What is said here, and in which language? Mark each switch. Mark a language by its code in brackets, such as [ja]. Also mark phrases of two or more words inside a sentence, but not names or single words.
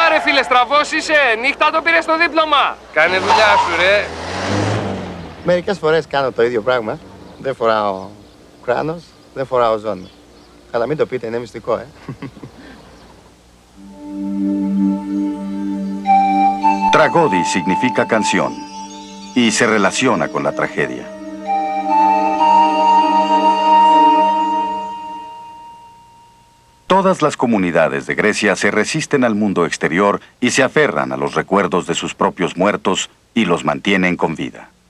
[el] φίλε, στραβός είσαι. Νύχτα το πήρες το δίπλωμα. Κάνε δουλειά σου, ρε. Μερικές φορές κάνω το ίδιο πράγμα. Δεν φοράω κράνος, δεν φοράω ζώνη. Αλλά μην το πείτε, είναι μυστικό, [es] Tragodi significa canción y se relaciona con la tragedia. Todas las comunidades de Grecia se resisten al mundo exterior y se aferran a los recuerdos de sus propios muertos y los mantienen con vida.